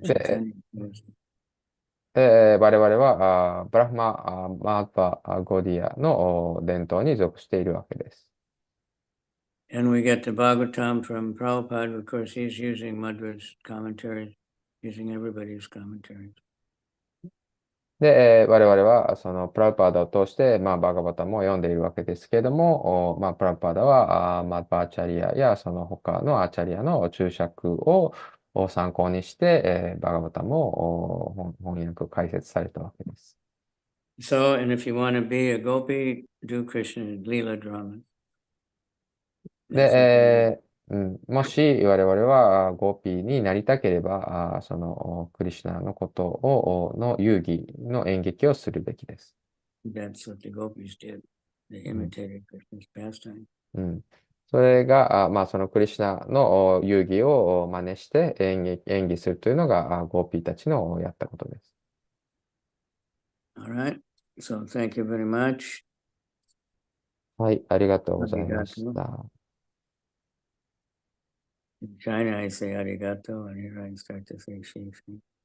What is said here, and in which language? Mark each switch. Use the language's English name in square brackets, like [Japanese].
[Japanese] で、 [English] Chaitanya was- [Japanese] 我々はブラフママーパゴディアの伝統に属しているわけです。 [English] And we get the Bhagavatam from Prabhupada. Of course, he's using Madhva's commentaries, using everybody's commentaries. [Japanese] で、我々はそのプラパーダを通して、まあ、バガバタも読んでいるわけですけれども、まあ、プラパーダはマッバーチャリアやその他のアチャリアの注釈を参考にして、バガバタも翻訳解説されたわけです。 [English] So, and if you want to be a gopi, do Krishna Leela drama. [Japanese] で、もし我々はゴーピーになりたければ、そのクリシュナのことの遊戯の演劇をするべきです。 [English] That's what the gopis did. They imitated Krishna's pastime. [Japanese] それが、まあ、そのクリシュナの遊戯を真似して演技するというのがゴーピーたちのやったことです。 [English] All right. So thank you very much. [Japanese] はい、ありがとうございました。 [English] In China, I say arigato, and here I start to say shishi.